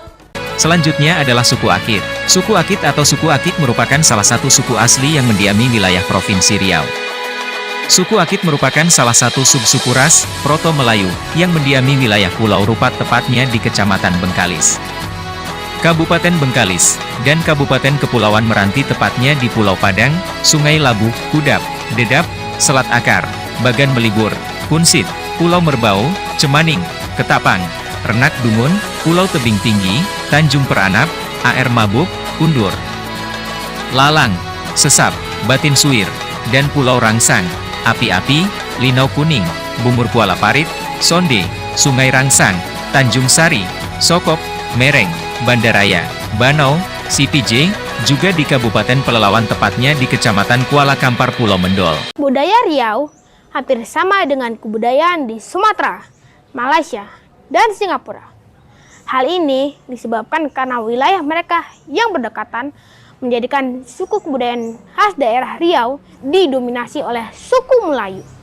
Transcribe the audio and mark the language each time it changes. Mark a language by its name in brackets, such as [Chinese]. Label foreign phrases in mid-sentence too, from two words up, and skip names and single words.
[Indonesian] Selanjutnya adalah suku Akit. Suku Akit atau suku Akit merupakan salah satu suku asli yang mendiami wilayah Provinsi Riau. Suku Akit merupakan salah satu subsuku ras Proto-Melayu yang mendiami wilayah Pulau Rupat, tepatnya di Kecamatan Bengkalis, Kabupaten Bengkalis, dan Kabupaten Kepulauan Meranti, tepatnya di Pulau Padang, Sungai Labu, Kudap, Dedap, Selat Akar, Bagan Melibur, Kunsit, Pulau Merbau, Cemaning, Ketapang, Renak Dungun, Pulau Tebing Tinggi, Tanjung Peranap, AR Mabuk, Kundur, Lalang, Sesap, Batin Suir, dan Pulau Rangsang, Api-Api, Linau Kuning, Bungur Kuala Parit, Sonde, Sungai Rangsang, Tanjung Sari, Sokop, Mereng, Bandaraya, Banau, CPJ, juga di Kabupaten Pelalawan, tepatnya di Kecamatan Kuala Kampar, Pulau Mendol. Budaya Riau hampir sama dengan kebudayaan di Sumatera, Malaysia, dan Singapura. Hal ini disebabkan karena wilayah mereka yang berdekatan menjadikan suku kebudayaan khas daerah Riau didominasi oleh suku Melayu.